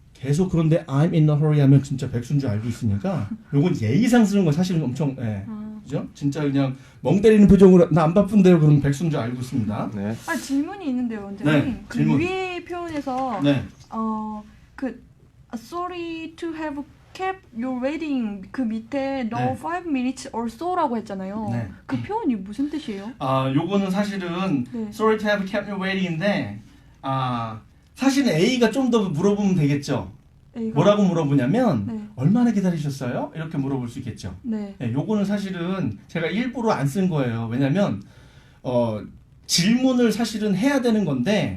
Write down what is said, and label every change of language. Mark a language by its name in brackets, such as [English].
[Korean] 계속 그런데 [English] I'm in a hurry [Korean] 하면 진짜 백수인 줄 알고 있으니까 요건 예의상스러운 거 사실은 엄청 그죠? 진짜 그냥 멍 때리는 표정으로 나 안 바쁜데요 그러면 백수인 줄 알고 있습니다. 네. 질문이 있는데요, 원장님. 네, 그 질문. 위에 표현에서 네. [English] sorry to have kept you waiting [Korean] 그 밑에 no 네. [English] 5 minutes or so [Korean] 라고 했잖아요. 네. 그 표현이 무슨 뜻이에요? 요거는 사실은 네. [English] sorry to have kept you waiting [Korean] 인데 사실은 A가 좀 더 물어보면 되겠죠. A가? 뭐라고 물어보냐면 네. 얼마나 기다리셨어요? 이렇게 물어볼 수 있겠죠. 네. 네, 요거는 사실은 제가 일부러 안 쓴 거예요. 왜냐면 질문을 사실은 해야 되는 건데